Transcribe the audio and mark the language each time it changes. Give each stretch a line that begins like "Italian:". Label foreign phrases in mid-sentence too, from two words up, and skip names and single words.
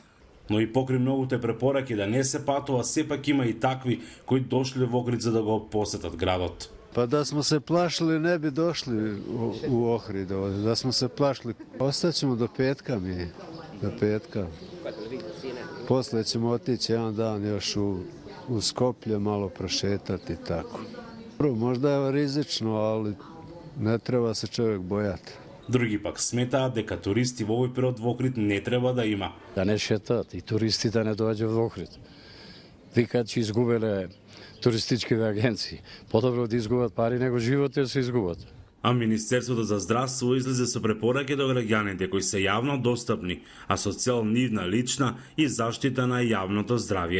Macedonian: Но и покри многуте препораки да не се патува, сепак има и такви кои дошле во Охрид за да го посетат градот.
Serbian: Па да смо се плашили, не би дошли у Охрид. Да смо се плашили, остаćemo до петка ми. До петка. После ćemo otići jedan dan još u Skoplje, malo prošetati i tako. Možda je rizično, ali ne treba se čovjek bojati.
Macedonian: Други пак сметаат дека туристи во овој период во Охрид не треба да има. Да не шетат и туристи да не доаѓаат во Охрид. Викаат че изгубеле туристичките агенции. Подобро да изгубат пари него животот се изгубат. А Министерството за здравство излезе со препораки до граѓаните кои се јавно достапни, а со цел нивна лична и заштита на јавното здравје.